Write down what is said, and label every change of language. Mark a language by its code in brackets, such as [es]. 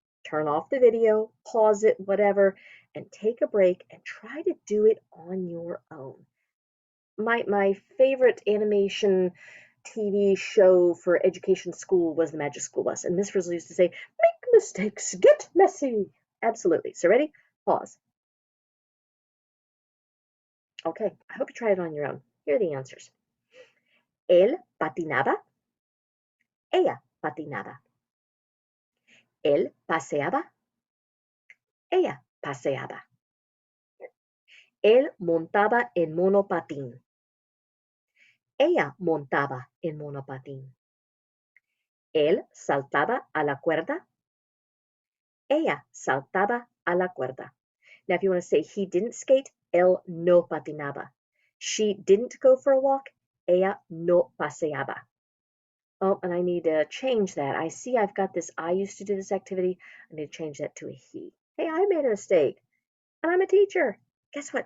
[en] Turn off the video, pause it, whatever, and take a break and try to do it on your own. My favorite animation TV show for education school was The Magic School Bus. And Miss Frizzle used to say, make mistakes, get messy. Absolutely. So ready? Pause. Okay, I hope you try it on your own. Here are the answers. [es] Él patinaba, ella patinaba. Él paseaba, ella paseaba. Él montaba en monopatín. Ella montaba en monopatín. Él saltaba a la cuerda. Ella saltaba a la cuerda. [en] Now, if you want to say he didn't skate, [es] él no patinaba. [en] She didn't go for a walk. [es] Ella no paseaba. [en] Oh, and I need to change that. I see I've got this, I used to do this activity. I need to change that to a he. Hey, I made a mistake. And I'm a teacher. Guess what?